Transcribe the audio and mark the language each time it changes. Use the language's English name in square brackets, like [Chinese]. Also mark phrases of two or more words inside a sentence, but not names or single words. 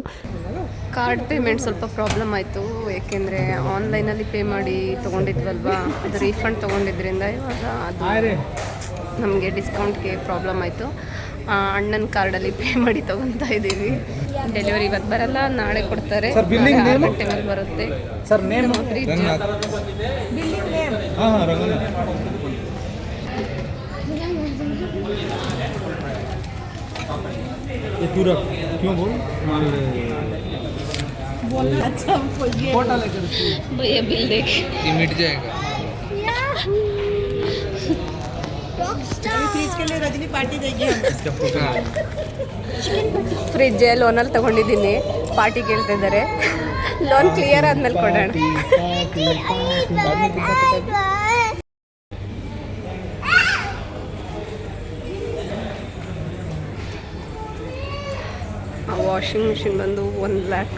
[English] card payment [Kannada] ಸ್ವಲ್ಪ ಪ್ರಾಬ್ಲಮ್ ಆಯಿತು, ಏಕೆಂದರೆ ಆನ್ಲೈನಲ್ಲಿ ಪೇ ಮಾಡಿ ತೊಗೊಂಡಿದ್ವಲ್ವ, ಅದು ರೀಫಂಡ್ ತೊಗೊಂಡಿದ್ರಿಂದ ಇವಾಗ ಅದು ನಮಗೆ ಡಿಸ್ಕೌಂಟ್ಗೆ ಪ್ರಾಬ್ಲಮ್ ಆಯಿತು. ಅಣ್ಣನ ಕಾರ್ಡಲ್ಲಿ ಪೇ ಮಾಡಿ ತೊಗೊತಾ ಇದ್ದೀವಿ. ಡೆಲಿವರಿ ಇವತ್ತು ಬರಲ್ಲ, ನಾಳೆ ಕೊಡ್ತಾರೆ. 6 ಗಂಟೆ ಮೇಲೆ ಬರುತ್ತೆ. [English] sir name [Hindi] अच्छा भैया बिल देख ये मिट जाएगा. फ्रिज के लिए रजनी पार्टी देगी हम. [Kannada] ಫ್ರಿಜ್ ಲೋನಲ್ಲಿ ತಗೊಂಡಿದ್ದೀನಿ, ಪಾರ್ಟಿ ಕೇಳ್ತಾ ಇದ್ದಾರೆ. [English] loan clear [Kannada] ಆದ್ಮೇಲೆ ಕೊಡೋಣ. [English] washing machine [Kannada] ಬಂದು 1 ಲ್ಯಾಕ್.